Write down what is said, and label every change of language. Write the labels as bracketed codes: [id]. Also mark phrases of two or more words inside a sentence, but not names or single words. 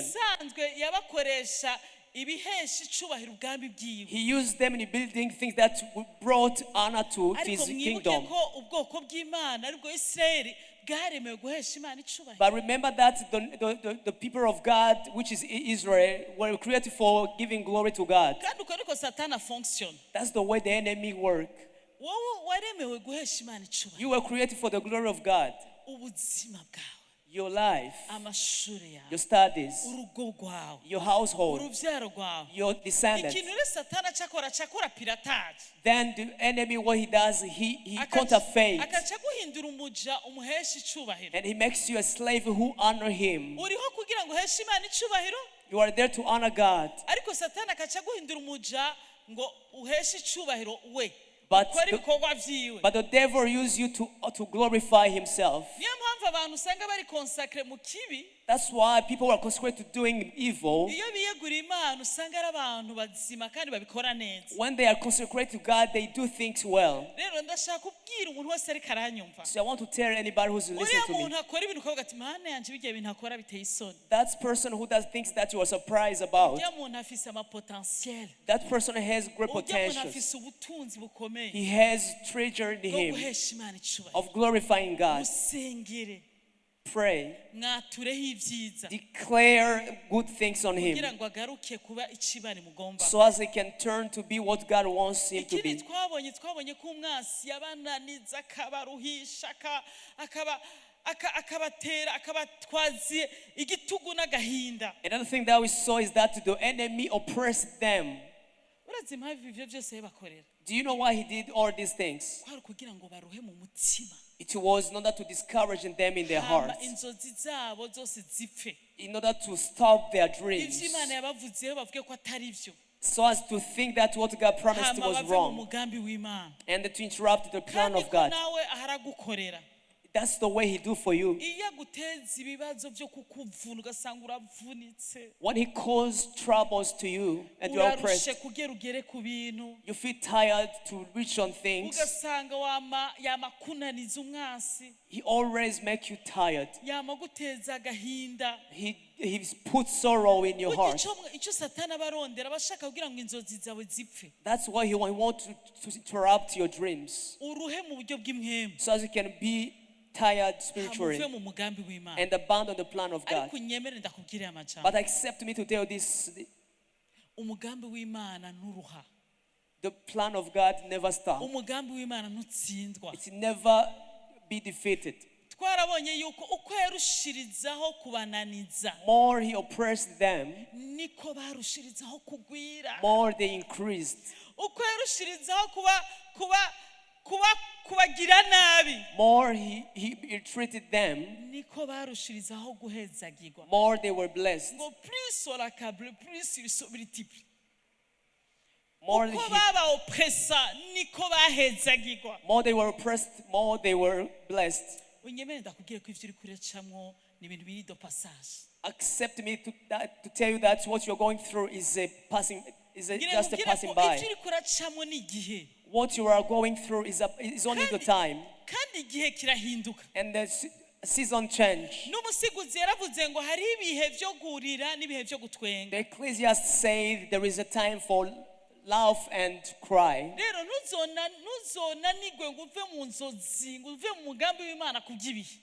[rn] Musanzwe yabakoresha ibihesha icubahiro ubwami bwiwe. [en] He used them in building things that brought honor to his [rn] Ariko mwibuke [en] kingdom. [rn] ko ubwoko bw'Imana aribwo Israeli bwaremewe guhesha Imana icubahiro. [en] But remember that the people of God, which is Israel, were created for giving glory to God. [rn] Kandi uko niko Satana function. [en] That's the way the enemy works. [rn] Wowe waremewe guhesha Imana icubahiro. [en] You were created for the glory of God. [rn] Ubuzima bwawe, [en] Your life, [rn] amashuri yawe, [en] your studies, [rn] urugo rwawe, [en] your household, [rn] uruvyaro rwawe. [en] your descendants. [rn] Ikintu rero Satana cakora piratage. [en] Then the enemy, what he does, he counterfeits. [rn] Akaca guhindura umuja umuhesha icubahiro. [en] And he makes you a slave who honor him. [rn] Uriho kugira ngo uheshe Imana icubahiro, [en] You are there to honor God. [rn] ariko Satana akaca guhindura umuja ngo uheshe icubahiro we. [en] But [rn] ukora [en] the, [rn] ibikorwa vyiwe. [en] but the devil uses you to glorify himself. [rn] Niyo mpamvu abantu usanga bari consacre mu kibi. [en] That's why people are consecrated to doing evil. [rn] Iyo biyeguriye Imana usanga ari abantu bazima kandi babikora neza. [en] When they are consecrated to God, they do things well. [rn] Rero ndashaka kubwira umuntu wese ariko aranyumva. [en] So I want to tell anybody who's listening [rn] Uriya [en] to me. [rn] muntu akora ibintu ukavuga ati Mana yanje bigiye ibintu akora biteye isoni. [en] That person who does things that you are surprised about. [rn] Uriya muntu afise amapotentiel. [en] That person has great [rn] Uriya muntu [en] potential. [rn] afise ubutunzi bukomeye. [en] He has treasure in [rn] Bwo [en] him [rn] guhesha Imana icubahiro. [en] of glorifying God. [rn] Musengere. [en] Pray. [rn] Mwatureho ibyiza. [en] Declare good things on him [rn] Kugira ngo agaruke kuba icibari mugomba. [en] so as he can turn to be what God wants him to [rn] Ikindi [en] be. [rn] twabonye ko umwasi yabananiza akabaruhisha akabatera akabatwaziye igitugu n'agahinda. [en] Another thing that we saw is that the enemy oppressed them. [rn] Urazi impamvu ivyo byose yabakorera? [en] Do you know why he did all these things? [rn] Kwari kugira ngo baruhe mu mutima. [en] It was in order to discourage them in their [rn] Hama [en] hearts, [rn] inzozi zabo zose zipfe. [en] in order to stop their dreams, [rn] Ivyo Imana yabavuzeho bavuge ko atari vyo. [en] so as to think that what God promised [rn] Hama [en] was [rn] bave mu [en] wrong, [rn] mugambi w'Imana. [en] and to interrupt the plan [rn] Kandi [en] of [rn] ko [en] God. [rn] nawe aharagukorera. [en] That's the way he do for you. [rn] Iyo aguteza ibibazo byo kukuvuna ugasanga uravunitse. [en] When he caused troubles to you and you are oppressed, [rn] Urarushe kugera ugere ku bintu. [en] you feel tired to reach on things, [rn] Ugasanga yamakunaniza umwasi. [en] he always make you tired. [rn] Yamaguteza agahinda. [en] He puts sorrow in your heart. [rn] Icyo Satani abarondera abashaka kugira ngo inzozi zawe zipfe. [en] That's why he want to interrupt your dreams, [rn] Uruhe mu buryo bw'imwemu. [en] so as you can be tired [rn] Hamuve [en] spiritually [rn] mu mugambi w'Imana. [en] and abandon the plan of God. [rn] Ariko unyemere ndakubwira amajambo. [en] But accept me to tell this, [rn] Umugambi w'Imana nturuha. [en] the plan of God never stops. [rn] Umugambi w'Imana ntutsindwa. [en] It's never be defeated. [rn] Twarabonye yuko uko yarushirizaho kubananiza [en] More he oppressed them, [rn] niko barushirizaho kugwira. [en] more they increased. [rn] Uko yarushirizaho kubagira nabi [en] More he treated them, [rn] niko barushirizaho guhezagirwa. [en] more they were blessed. [fr] Ngo plus on accable, plus ils sont multiples. [en] More [rn] Uko baba oppressa niko bahezagirwa. [en] more they were oppressed, more they were blessed. [rn] Unyemere ndakubwira ko ivyo uri kurecamwo ni ibintu biri [fr] do passage. [en] Accept me to tell you that what you're going through is just a passing by. [rn] Ivyo uri kuracamwo ni igihe. [en] What you are going through is only the time, [rn] Kandi igihe kirahinduka. [en] and the season change. [rn] N'umusiguzi yaravuze ngo hari ibihe vyo gurira n'ibihe vyo gutwenga. [en] The Ecclesiastes say there is a time for laugh and cry. [rn] Rero ntuzonanigwe ngo uve mu nzozi ngo uve mu mugambi w'Imana kubyibihe.